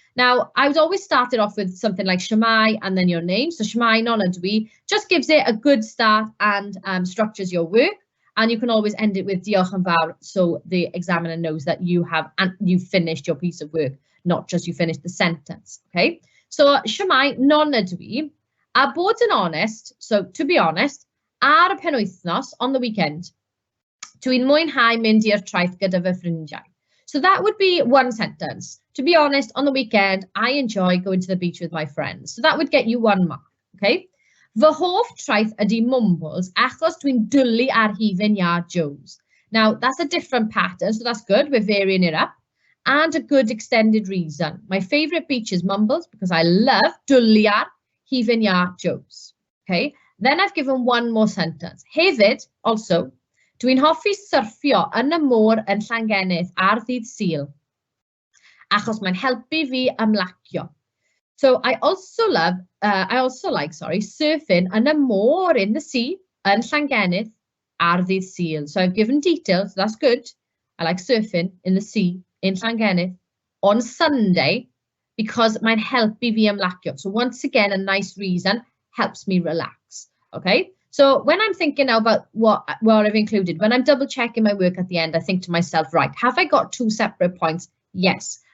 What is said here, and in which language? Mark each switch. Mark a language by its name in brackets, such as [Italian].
[English] Now, I would always start it off with something like shwmai and then your name. So [Welsh] shwmai non ydw I [English] just gives it a good start and structures your work. And you can always end it with [Welsh] diolch yn fawr, [English] so the examiner knows that you have and you've finished your piece of work, not just you finished the sentence. Okay. [Welsh] So shwmai non ydw I, a bod yn honest, [English] so to be honest, [Welsh] ar y penwythnos [English] on the weekend, [Welsh] dwi'n mwynhau mynd i'r traeth gyda fy ffrindiau. [English] So that would be one sentence. To be honest, on the weekend, I enjoy going to the beach with my friends. So that would get you 1 mark, okay? [Welsh] Fy hoff traeth ydi mumbles achos dwi'n dwlu ar hufen iard Joe's. [English] Now, that's a different pattern, so that's good. We're varying it up. And a good extended reason. My favourite beach is Mumbles because I love [Welsh] dwlu ar hufen iard Joe's. [English] Okay? Then I've given one more sentence. [Welsh] Hefyd, [English] also, [Welsh] dwi'n hoffi syrffio yn y môr yn Llangennydd ar ddydd Sul, achos mae'n helpu fi ymlacio. [English] So I also like surfing [Welsh] yn y môr [English] in the sea [Welsh] yn Llangennydd ar ddydd Sul. [English] So I've given details, that's good. I like surfing in the sea in Llangennydd on Sunday because [Welsh] mae'n helpu fi ymlacio. [English] So once again, a nice reason helps me relax. Okay. So when I'm thinking now about what I've included, when I'm double checking my work at the end, I think to myself, right, have I got 2 separate points? Yes.